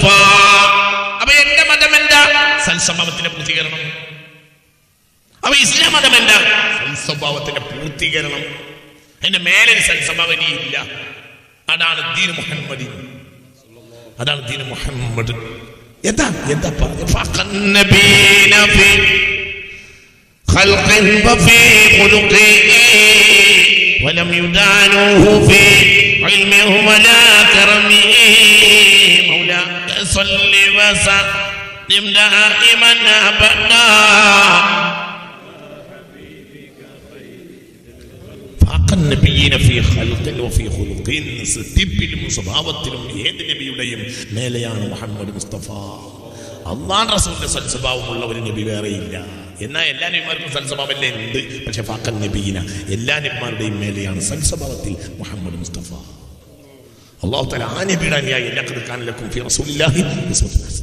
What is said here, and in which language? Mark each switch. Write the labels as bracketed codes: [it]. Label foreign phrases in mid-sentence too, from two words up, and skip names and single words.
[ml] അപ്പൊ എന്റെ മതം എന്താ? സൽസ്വഭാവത്തിന്റെ പൂർത്തീകരണം. അപ്പൊ ഇസ്ലാം മതം എന്താ? സൽസ്വഭാവത്തിന്റെ പൂർത്തീകരണം. അതിന്റെ മേലെ സൽസ്വഭാവം ഇല്ല. അതാണ് ദീൻ മുഹമ്മദി. അതാണ് ദീൻ മുഹമ്മദ്. എന്താ എന്താ [ar] ولم يدانوه في علمه ولا كرمه مولاي صل وسلم دائما ابدا فاق النبيين في خلق وفي خلق. [ml] സൃഷ്ടിപ്പിലും സ്വഭാവത്തിലും ഏത് നബിയുടെയും മേലെയാണ് മുഹമ്മദ് മുസ്തഫ. അല്ലാഹുവിന്റെ റസൂലിന്റെ സൽസ്വഭാവമുള്ള ഒരു നബി വേറെയില്ല. എന്നാൽ എല്ലാ നബിമാർക്കും സൽസ്വഭാവമല്ലേ ഉണ്ട്. പക്ഷെ [ar] فاق النبيين, [ml] എല്ലാ നബിമാരുടെയും മേലെയാണ് സൽസ്വഭാവത്തിൽ മുഹമ്മദ് മുസ്തഫ. [ar] الله تعالى [ml] ആ നബിയുടെ അനുയായി [ar] لقد كان لكم في رسول الله أسوة حسنة.